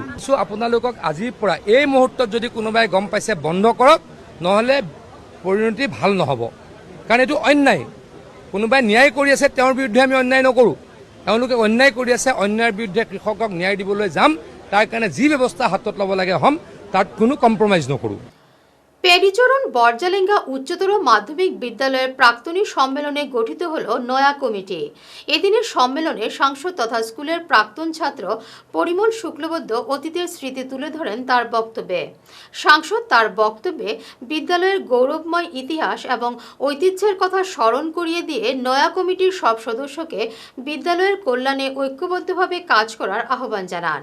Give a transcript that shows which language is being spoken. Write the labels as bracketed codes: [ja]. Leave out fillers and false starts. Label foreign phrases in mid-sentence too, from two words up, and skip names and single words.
[as] আপোনালোকক আজিৰ পৰা এই মুহূৰ্তত যদি কোনোবাই গম পাইছে বন্ধ কৰক, নহ'লে পৰিণতি ভাল নহ'ব, কাৰণ এইটো অন্যায়। কোনোবাই ন্যায় কৰি আছে, তেওঁৰ বিৰুদ্ধে আমি অন্যায় নকৰোঁ। তেওঁলোকে অন্যায় কৰি আছে, অন্যায়ৰ বিৰুদ্ধে কৃষকক ন্যায় দিবলৈ যাম। তাৰ কাৰণে যি ব্যৱস্থা হাতত ল'ব লাগে হ'ম, তাত কোনো কম্প্ৰমাইজ নকৰোঁ। [bn] পেরিচরণ বর্জালেঙ্গা উচ্চতর মাধ্যমিক বিদ্যালয়ের প্রাক্তনী সম্মেলনে গঠিত হল নয়া কমিটি। এদিনের সম্মেলনে সাংসদ তথা স্কুলের প্রাক্তন ছাত্র পরিমল শুক্লবৈদ্য অতীতের স্মৃতি তুলে ধরেন তার বক্তব্যে। সাংসদ তার বক্তব্যে বিদ্যালয়ের গৌরবময় ইতিহাস এবং ঐতিহ্যের কথা স্মরণ করিয়ে দিয়ে নয়া কমিটির সব সদস্যকে বিদ্যালয়ের কল্যাণে ঐক্যবদ্ধভাবে কাজ করার আহ্বান জানান।